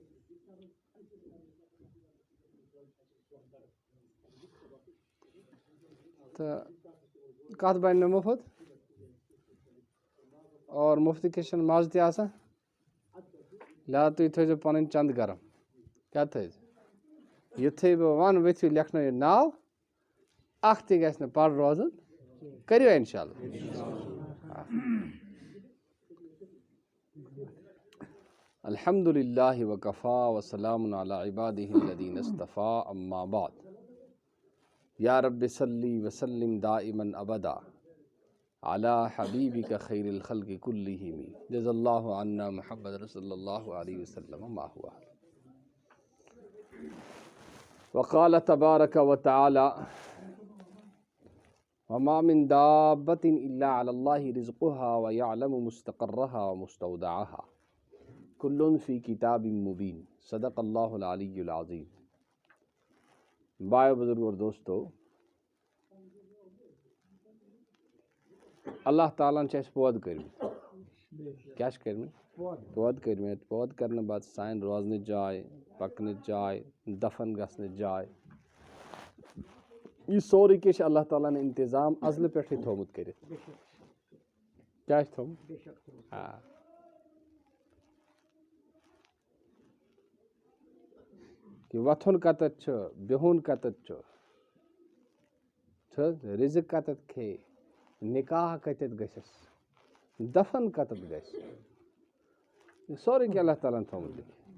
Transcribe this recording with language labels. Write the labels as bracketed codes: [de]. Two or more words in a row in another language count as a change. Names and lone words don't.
[ks] تہٕ کتھ بنہِ نہٕ مُفت اور مُفتہٕ چھُنہٕ مزٕ تہِ آسان لہذا تُہۍ تھٲیزیو پنٕنۍ چنٛد گرم کیٛاہ تھٲیزِ یُتھُے بہٕ ونہٕ ؤتھِو لیکھنٲیِو ناو اکھ تہِ گژھِ نہٕ پڑ روزُن کٔرِو [ar] انشاء اللہ الحمد للہ وکفا وسلام علی عبادہ الذین اصطفیٰ اما بعد یا رب صلی وسلم دائما ابدا علی حبیبک خیر الخلق کلہم جزا اللہ عنا محمد رسول اللہ علیہ وسلم ما ہوا وقال تبارک وتعالی وما من دابۃ الا علی اللہ رزقها ویعلم مستقرها ومستودعها کل فی کتاب مبین صدق اللہ العلی العظیم [ur] بھائی بزرگ اور دوستو [ks] اللہ تعالیٰ نے پود کرمت کیا کرمت پود کرمت پود کرنے بعد سان روزن جائے پکن جائے دفن گھن جائے یہ سوری کیا اللہ تعالیٰ نے انتظام ازل پہ تھومت کرت کیا تھومت ہاں کہ وتھن کتت بہن کتت رزق کتت کھے نکاح کتت گژھس دفن کتت گژھِ یہ سورُے کینٛہہ اللہ تعالیٰ ہن تھومُت لیکھِتھ